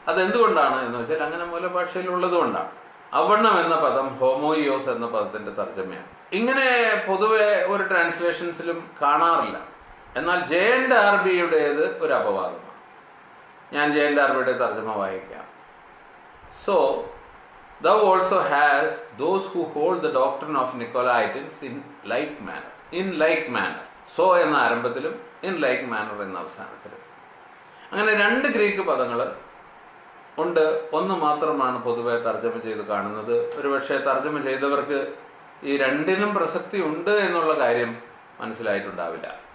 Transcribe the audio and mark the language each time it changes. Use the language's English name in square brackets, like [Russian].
[Malayalam] അതെന്തുകൊണ്ടാണ് എന്ന് വെച്ചാൽ അങ്ങനെ മൂലഭാഷയിൽ ഉള്ളതുകൊണ്ടാണ്. അവണ്ണം എന്ന പദം ഹോമോയിയോസ് എന്ന പദത്തിൻ്റെ തർജ്ജമയാണ്. ഇങ്ങനെ പൊതുവെ ഒരു ട്രാൻസ്ലേഷൻസിലും കാണാറില്ല. എന്നാൽ JNDRBയുടേത് ഒരു അപവാദമാണ്. ഞാൻ JNDRBയുടെ തർജ്ജമ വായിക്കാം. [English] So thou also has those who hold the doctrine of Nicolaitans in like manner. [Malayalam] So എന്ന ആരംഭത്തിലും ഇൻ ലൈക്ക് മാനർ എന്ന അവസാനത്തിലും. അങ്ങനെ 2 ഗ്രീക്ക് പദങ്ങൾ ഉണ്ട്. ഒന്ന് മാത്രമാണ് പൊതുവെ തർജ്ജമ ചെയ്ത് കാണുന്നത്. ഒരുപക്ഷെ തർജ്ജമ ചെയ്തവർക്ക് ഈ 2നും പ്രസക്തി ഉണ്ട് എന്നുള്ള കാര്യം മനസ്സിലായിട്ടുണ്ടാവില്ല.